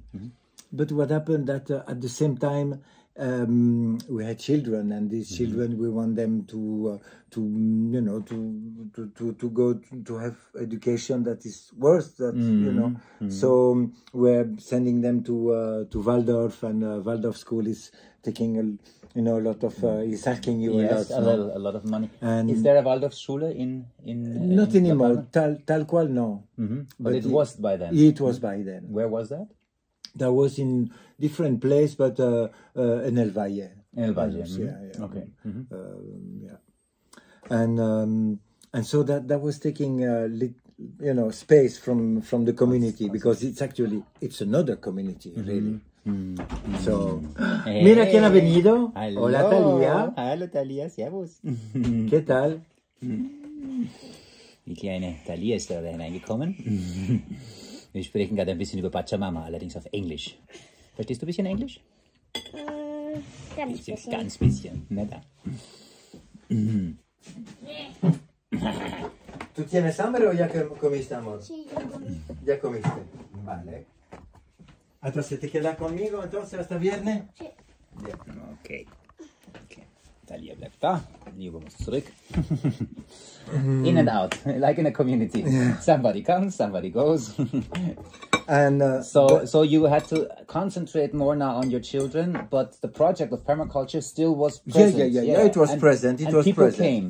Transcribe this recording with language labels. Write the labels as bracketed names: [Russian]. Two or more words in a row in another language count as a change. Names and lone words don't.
[English] But what happened that at the same time we had children, and these children we want them to go to have education that is worth that, So we're sending them to Waldorf, and Waldorf school is taking a lot of is asking you a lot of money. And is there a Waldorfschule in not anymore? [Spanish] Tal cual, no. [English] But it was by then. It was by then. Where was that? That was in different place, but in El Valle. El Valle. Yeah. Okay. And so that was taking you know, space from the community, because it's another community, really. So, [Spanish] mira quién ha venido. [German] Hallo. [Spanish] Hola, Talia. [German] Hallo Talia, servus. [Spanish] ¿Qué tal? [German] Die kleine Talia ist da hineingekommen. Wir sprechen gerade ein bisschen über Pachamama, allerdings auf Englisch. Verstehst du ein bisschen Englisch? Ganz bisschen. Ganz bisschen. Na da. [Spanish] ¿Tú tienes hambre o ya comiste, amor? Sí, yo comí. Ya comiste. Vale. Entonces, ¿te quedas conmigo entonces hasta viernes? Sí. [German] Okay. Talia bleibt da. Hugo muss zurück. [English] In and out, like in a community. Somebody comes, somebody goes. And So you had to concentrate more now on your children, but the project of permaculture still was present. Yeah. It was present. It was people present. came.